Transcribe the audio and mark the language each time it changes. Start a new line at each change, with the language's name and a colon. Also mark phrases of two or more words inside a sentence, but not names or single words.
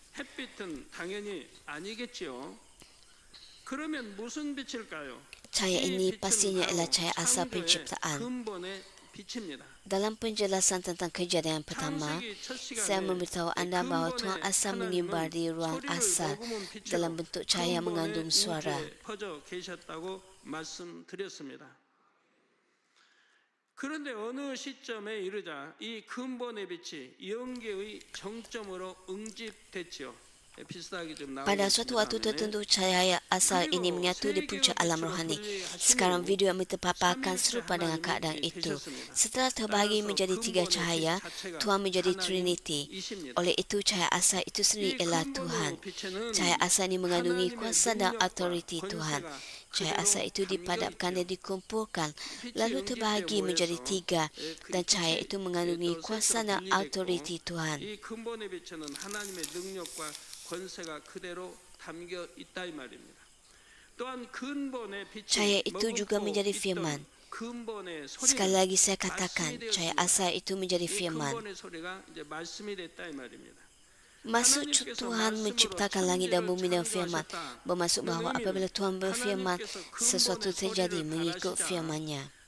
Malay: Cahaya ini pastinya ialah cahaya asal penciptaan. Dalam penjelasan tentang kejadian pertama, saya memberitahu anda bahawa Tuhan asal mengibar di ruang asal dalam bentuk cahaya mengandung suara.
Korean: 그런데 어느 시점에 이르자 이 근본의 빛이 영계의 정점으로 응집됐지요.
Malay: Pada suatu waktu tertentu, cahaya asal ini menyatu di puncak alam rohani. Sekarang video yang terpaparkan serupa dengan keadaan itu. Setelah terbahagi menjadi 3 cahaya, Tuhan menjadi Trinity. Oleh itu, cahaya asal itu sendiri ialah Tuhan. Cahaya asal ini mengandungi kuasa dan autoriti Tuhan. Cahaya asal itu dipadamkan dan dikumpulkan, lalu terbahagi menjadi 3, dan cahaya itu mengandungi kuasa dan autoriti Tuhan. Cahaya itu juga menjadi firman. Sekali lagi saya katakan, cahaya asal itu menjadi firman. Maksud Tuhan menciptakan langit dan bumi dengan firman, bermaksud bahawa apabila Tuhan berfirman, sesuatu terjadi mengikut firman-Nya.